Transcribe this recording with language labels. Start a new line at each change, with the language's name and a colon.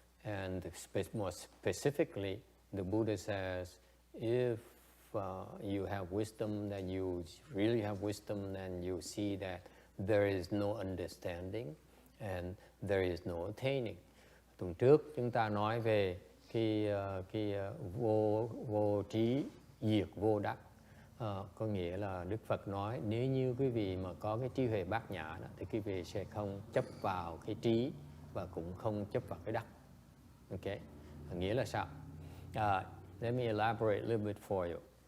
English: And more specifically, the Buddha says, if you have wisdom, then you really have wisdom, then you see that there is no understanding and there is no attaining.
Vietnamese: Tuần trước chúng ta nói về cái vô trí diệt vô đắc. Có nghĩa là Đức Phật nói nếu như quý vị mà có cái trí huệ bát nhã đó, thì quý vị sẽ không chấp vào cái trí và cũng không chấp vào cái đắc. Okay. Nghĩa là sao?
English: Let me elaborate a little bit for you.